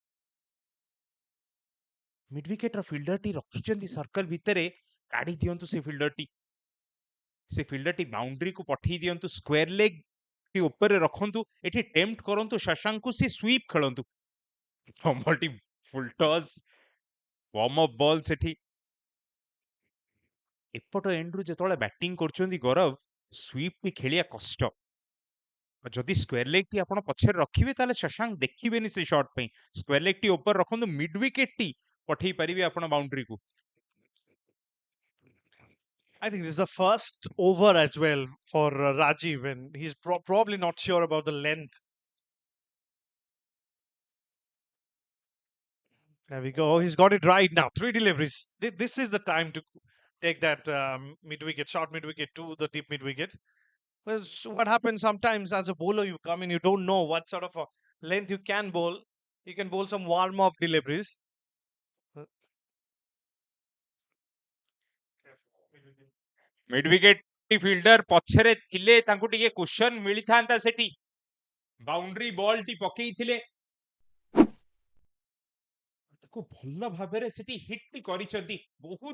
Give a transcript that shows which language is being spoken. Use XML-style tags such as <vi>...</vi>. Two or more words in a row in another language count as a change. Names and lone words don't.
<en>mid wicket</en> <or>ର ଫିଲ୍ଡର ଟି ରଖିଛନ୍ତି ସର୍କଲ ଭିତରେ କାଢି ଦିଅନ୍ତୁ ସେ ଫିଲ୍ଡର ଟି ବାଉଣ୍ଡ୍ରି କୁ ପଠେଇ ଦିଅନ୍ତୁ</or> <en>square leg</en> <or>ଟି ଉପରେ ରଖନ୍ତୁ ଏଠି ଟେମ୍ପ୍ଟ କରନ୍ତୁ ଶଶାଙ୍କୁ ସେ ସୁଇପ ଖେଳନ୍ତୁ ବଲଟି</or> <en>full toss warm off ball</en> <or>ସେଠି ଏପଟ ଏଣ୍ଡରୁ ଯେତେବେଳେ ବ୍ୟାଟିଂ କରୁଛନ୍ତି ଗୌରବ ସୁଇପ ଟି ଖେଳିବା କଷ୍ଟ ଯଦି</or> <en>square leg</en> <or>ଟି ଆପଣ ପଛରେ ରଖିବେ ତାହେଲେ ଶଶାଙ୍କ ଦେଖିବେନି ସେ ସଟ୍ ପାଇଁ</or> <en>square leg</en> <or>ଟି ଉପରେ ରଖନ୍ତୁ</or> <en>mid wicket</en> <or>ଟି ପଠେଇ ପାରିବେ ଆପଣ ବାଉଣ୍ଡ୍ରି କୁ</or> <en>I think this is the first over as well for Rajiv, and he's probably not sure about the length. There we go. He's got it right now. 3 deliveries. This is the time to take that mid wicket, short mid wicket to the deep mid wicket. Because what happens sometimes as a bowler, you come in, you don't know what sort of a length you can bowl. You can bowl some warm up deliveries. mid wicket fielder</en> <or>ପଛରେ ଥିଲେ ତାଙ୍କୁ ଟିକେ କୁଶନ ମିଳିଥାନ୍ତା ସେଠି</or> <en>boundary ball</en> <or>ଟି ପକେଇଥିଲେ ତାକୁ ଭଲ ଭାବରେ ସେଠି ହିଟ୍ ଟି କରିଛନ୍ତି ବହୁତ</or>